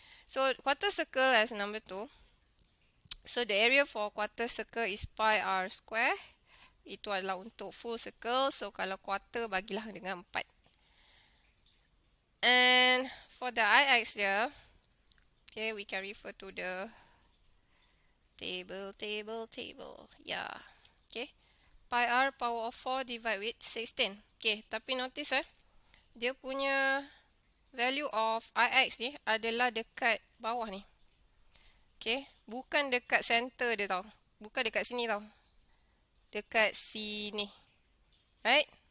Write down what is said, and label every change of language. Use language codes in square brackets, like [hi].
[en] So, quarter circle as number 2. So, the area for quarter circle is pi r square. [ms] Itu adalah untuk full circle. So, kalau quarter, bagilah dengan 4. [en] And for the IX here, okay, we can refer to the table. Yeah. Okay. Pi r power of 4 divided with 16. [ms] Okay, tapi notice dia punya value of IX ni adalah dekat bawah ni. Okay, bukan dekat center dia tau. Bukan dekat sini tau. Dekat sini. Right?